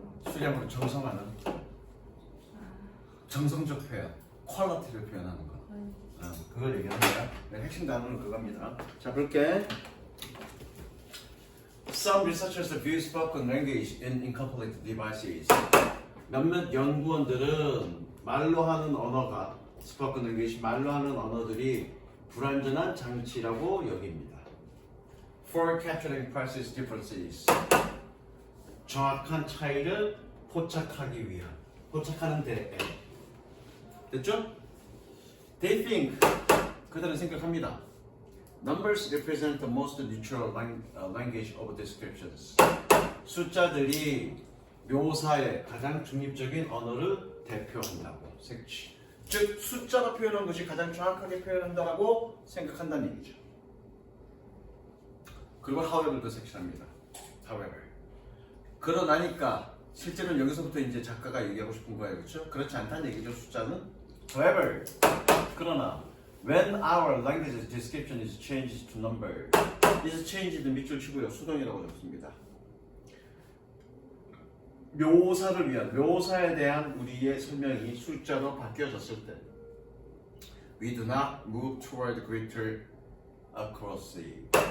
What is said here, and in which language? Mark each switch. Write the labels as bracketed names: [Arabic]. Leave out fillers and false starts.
[Korean] 수량으로 정성화는 정성적 표현, 퀄리티를 표현하는 거. 그걸 얘기하는 거야. 네, 핵심 단어는 그겁니다. 자, 볼게. [English] Some researchers view spoken language in incomplete devices. [Korean] 몇몇 연구원들은 말로 하는 언어가 [English] spoken language, [Korean] 말로 하는 언어들이 불완전한 장치라고 여깁니다. [English] For capturing precise differences. [Korean] 정확한 차이를 포착하기 위한, 포착하는 데. 됐죠? [English] They think, [Korean] 그들은 생각합니다. [English] Numbers represent the most neutral language of descriptions. [Korean] 숫자들이 묘사의 가장 중립적인 언어를 대표한다고. 색치. 즉 숫자로 표현한 것이 가장 정확하게 표현한다고 생각한다는 얘기죠. 그리고 however도 색칠합니다. [English] however. [Korean] 그러나니까 실제로는 여기서부터 이제 작가가 얘기하고 싶은 거예요. 그렇죠? 그렇지 않다는 얘기죠. 숫자는. however. 그러나 [English] when our language description is changed to number. is changed [Korean] 밑줄 치고요. 수동이라고 적습니다. 묘사를 위한, 묘사에 대한 우리의 설명이 숫자로 바뀌어졌을 때 [English] We do not move toward greater accuracy.